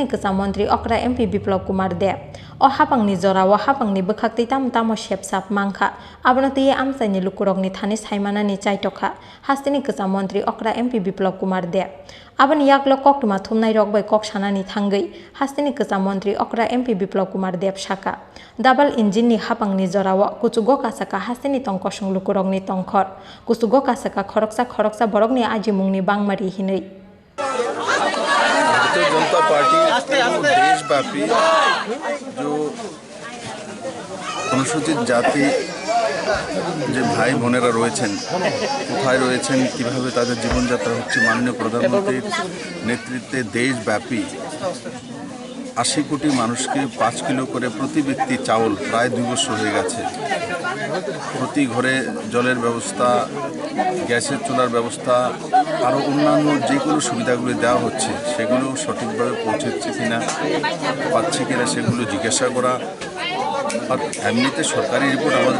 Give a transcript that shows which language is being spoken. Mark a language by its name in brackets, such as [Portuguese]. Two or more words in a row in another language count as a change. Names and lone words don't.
[Kok Borok] Kasa Mantri Okra MP Biplop Kumar Dev o hapangni jorawa hapangni bwkhakti tamo shepsap mangkha abonoti amsaini lukurokni thani saimanani chaitokha hasteni Kasa Mantri Okra MP Biplop Kumar Dev aboni yaklo koktuma thumnai rok bai kok sanani thangai hasteni Kasa Mantri Okra MP Biplop Kumar Dev shaka [English] double engine [Kok Borok] ni hapangni jorawa kuchugo kasaka hasteni tongkosung lukurokni tongkhor kuchugo kasaka khoroksa borokni ajimungni bangmari hinui [Hindi] भारतीय जनता पार्टी देशव्यापी जो अनुसूचित जाति [Bangla] যে ভাই বোনেরা রয়েছেন কোথায় রয়েছেন কিভাবে তাদের জীবনযাত্রা হচ্ছে মাননীয় প্রধানমন্ত্রীর নেতৃত্বে দেশব্যাপী 80 কোটি মানুষকে 5 কিলো করে প্রতি ব্যক্তি চাউল প্রায় 2 বছর হয়ে গেছে প্রতি ঘরে জলের ব্যবস্থা গ্যাসের চুলার ব্যবস্থা আরও অন্যান্য যে কোনো সুবিধাগুলো দেওয়া হচ্ছে সেগুলো সঠিকভাবে পৌঁছচ্ছে কিনা পাচ্ছে কিনা সেগুলো জিজ্ঞাসা করা আর এমনিতে সরকারি রিপোর্ট আমাদের